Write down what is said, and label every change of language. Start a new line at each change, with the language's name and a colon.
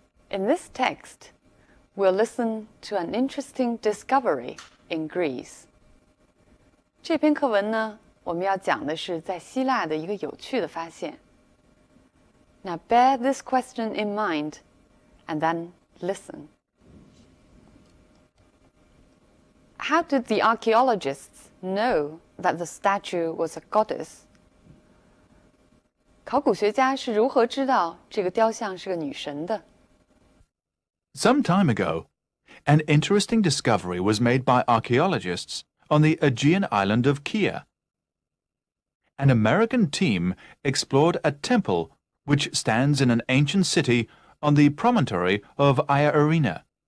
English: In this text, we'll listen to an interesting discovery in Greece.
Chinese: 这篇课文呢，我们要讲的是在希腊的一个有趣的发现。
English: Now bear this question in mind, and then listen. How did the archaeologists know that the statue was a goddess?
Chinese: 考古学家是如何知道这个雕像是个女神的？
English: Some time ago, an interesting discovery was made by archaeologists on the Aegean island of Kea. An American team explored a temple which stands in an ancient city on the promontory of Arena.